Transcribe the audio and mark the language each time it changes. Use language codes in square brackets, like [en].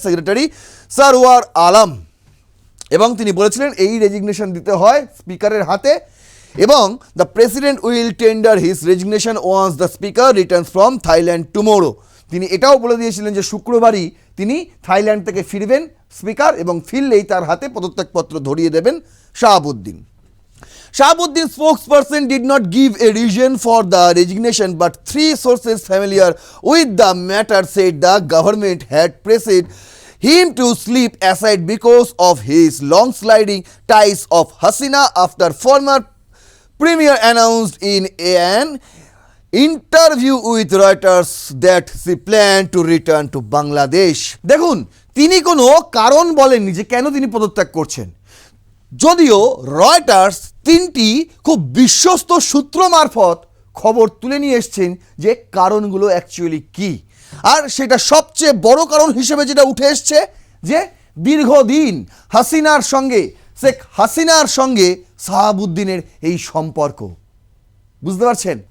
[bn] Secretary Sarwar Alam. এবং তিনি বলেছিলেন এই রেজিগনেশন দিতে হয় স্পিকারের হাতে, এবং [en] The president will tender his resignation once the speaker returns from Thailand tomorrow. [bn] তিনি এটাও বলে দিয়েছিলেন যে শুক্রবারই তিনি থাইল্যান্ড থেকে ফিরবেন স্পিকার, এবং ফিরলেই তার হাতে পদত্যাগপত্র ধরিয়ে দেবেন Shahabuddin. [en] Shahabuddin's spokesperson did not give a reason for the resignation, but 3 sources familiar with the matter said the government had pressed him to slip aside because of his long-sliding ties of Hasina after former premier announced in an interview with Reuters that she planned to return to Bangladesh. [bn] দেখুন, তিনি কোনো কারণ বলেননি যে কেন তিনি পদত্যাগ করছেন, যদিও রয়টার্স 3টি খুব বিশ্বস্ত সূত্র মারফত খবর তুলে নিয়ে এসছেন যে কারণগুলো অ্যাকচুয়ালি কি। আর সেটা সবচেয়ে বড় কারণ হিসেবে যেটা উঠে এসছে যে দীর্ঘদিন হাসিনার সঙ্গে, শেখ হাসিনার সঙ্গে শাহাবুদ্দিনের এই সম্পর্ক, বুঝতে পারছেন?